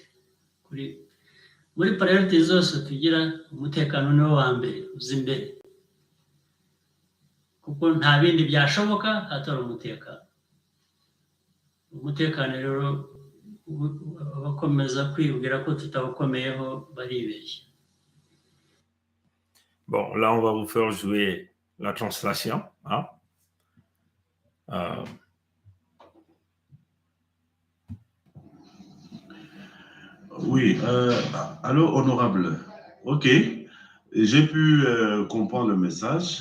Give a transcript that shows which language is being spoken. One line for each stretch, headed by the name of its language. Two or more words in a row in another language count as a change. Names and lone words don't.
Kinyarwanda: Muri priority zose tugira, umutekano niwo wa mbere uza imbere, kuko nta bindi byashoboka hatari umutekano. Umutekano rero bakomeza kwibwira ko tutawukomeyeho baribeshya.
French: Bon, là, on va vous faire jouer la translation. Hein? Oui, allô, honorable. Ok, j'ai pu comprendre le message.